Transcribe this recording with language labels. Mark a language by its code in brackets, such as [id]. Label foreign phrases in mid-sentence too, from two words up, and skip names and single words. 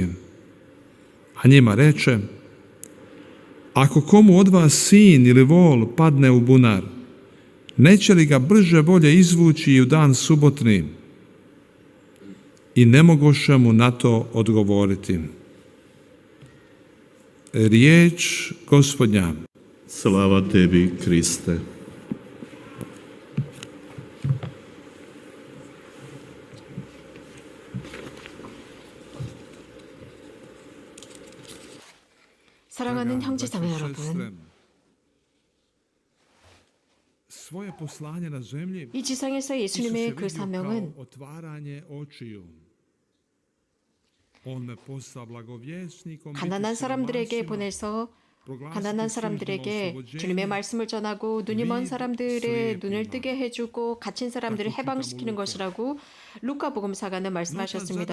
[hr] A njima reče: ako komu od vas sin ili vol padne u bunar, neće li ga brže bolje izvući i u dan subotni? I ne mogoše mu na to odgovoriti. Riječ Gospodnja. Slava tebi, Kriste. [ko] 사랑하는 형제자매 여러분, [hr] svoje poslanje na zemlji [ko] 이 지상에서 예수님의 그 사명은 가난한 사람들에게 보내서 가난한 사람들에게 주님의 말씀을 전하고 눈이 먼 사람들의 눈을 뜨게 해주고 갇힌 사람들을 해방시키는 것이라고 루카복음사가는 말씀하셨습니다.